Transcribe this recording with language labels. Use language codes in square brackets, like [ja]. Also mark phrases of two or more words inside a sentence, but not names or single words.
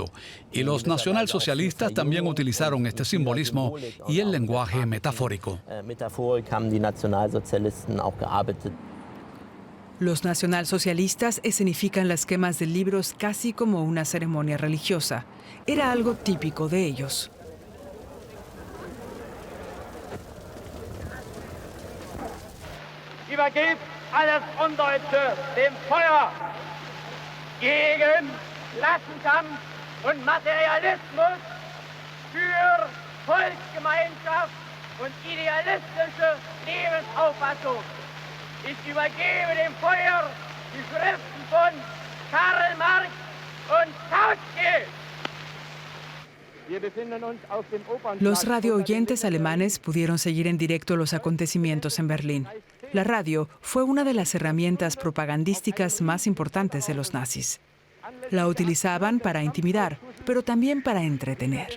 [es] Y los nacionalsocialistas también utilizaron este simbolismo y el lenguaje metafórico. Los nacionalsocialistas escenifican las quemas de libros casi como una ceremonia religiosa. Era algo típico de ellos. [de] Übergebt alles Undeutsche dem Feuer gegen Klassenkampf und Materialismus für Volksgemeinschaft und idealistische Lebensauffassung. Ich übergebe dem Feuer die Schriften von Karl Marx und Kautsky. [es] Los radioyentes alemanes pudieron seguir en directo los acontecimientos en Berlín. La radio fue una de las herramientas propagandísticas más importantes de los nazis. La utilizaban para intimidar, pero también para entretener.